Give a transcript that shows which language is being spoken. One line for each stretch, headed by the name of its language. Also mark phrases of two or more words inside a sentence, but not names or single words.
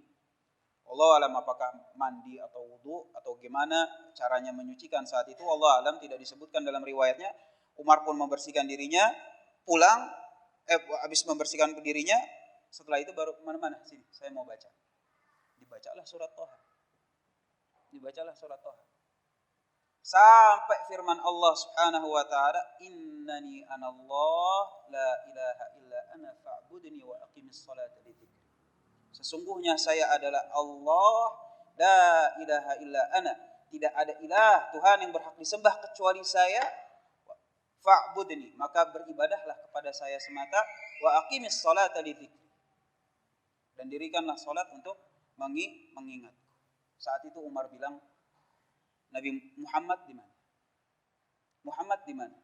Arabic: الله أعلم
Indonesian: apakah mandi atau wudu atau gimana caranya menyucikan saat itu,
Arabic: الله أعلم
Indonesian: tidak disebutkan dalam riwayatnya. Umar pun membersihkan dirinya, pulang, habis membersihkan dirinya, setelah itu baru mana sini, saya mau baca. Dibacalah surat Toha. Sampai firman Allah
Arabic: سبحانه وتعالى, إنني أنا الله لا إله إلا أنا فاعبدني وأقم الصلاة لذكري.
Indonesian: Sesungguhnya saya adalah Allah,
Arabic: لا إله إلا أنا,
Indonesian: tidak ada ilah Tuhan yang berhak disembah kecuali saya. Fa'budni, maka beribadahlah kepada saya semata,
Arabic: وأقم الصلاة لذكري,
Indonesian: dan dirikanlah salat untuk mengingatku. Saat itu Umar bilang, Nabi Muhammad di mana?